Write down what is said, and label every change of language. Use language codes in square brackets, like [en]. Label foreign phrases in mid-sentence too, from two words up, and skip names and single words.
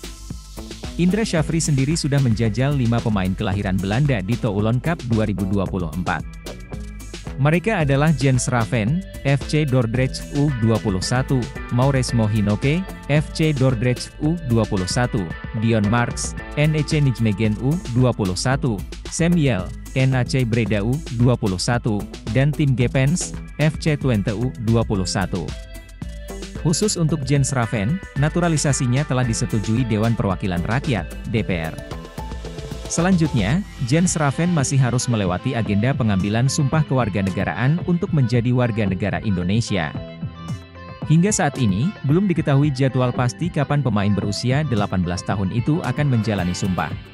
[id] Indra Syafri sendiri sudah menjajal 5 pemain kelahiran Belanda di Toulon Cup 2024. Mereka adalah Jens Raven, FC Dordrecht U21, Maurice Mohinoke, FC Dordrecht U21, Dion Marks, NEC Nijmegen U21, Samuel, NAC Breda U21, dan tim Gepens, FC Twente U21. Khusus untuk Jens Raven, naturalisasinya telah disetujui Dewan Perwakilan Rakyat, DPR. Selanjutnya, Jens Raven masih harus melewati agenda pengambilan sumpah kewarganegaraan untuk menjadi warga negara Indonesia. Hingga saat ini, belum diketahui jadwal pasti kapan pemain berusia 18 tahun itu akan menjalani sumpah.